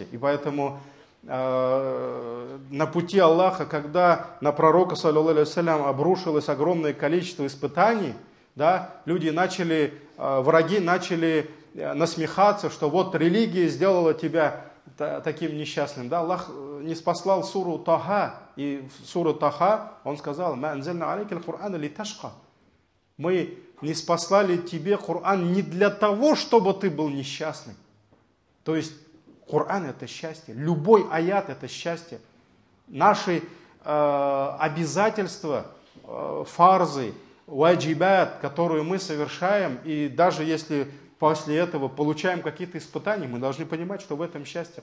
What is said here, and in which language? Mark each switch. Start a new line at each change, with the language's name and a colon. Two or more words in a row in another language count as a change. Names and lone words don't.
Russian: И поэтому на пути Аллаха, когда на пророка,
Arabic: صلى الله عليه وسلم,
Russian: обрушилось огромное количество испытаний, да, люди начали, враги начали насмехаться, что вот религия сделала тебя таким несчастным. Да, Аллах не спаслал суру Таха, и в суру Таха Он сказал:
Arabic: «ما أنزلنا عليك القرآن لتشقى».
Russian: Мы не спаслали тебе Коран не для того, чтобы ты был несчастным. То есть Коран это счастье, любой аят это счастье. Наши обязательства, фарзы, ваджибат, которые мы совершаем, и даже если после этого получаем какие-то испытания, мы должны понимать, что в этом счастье.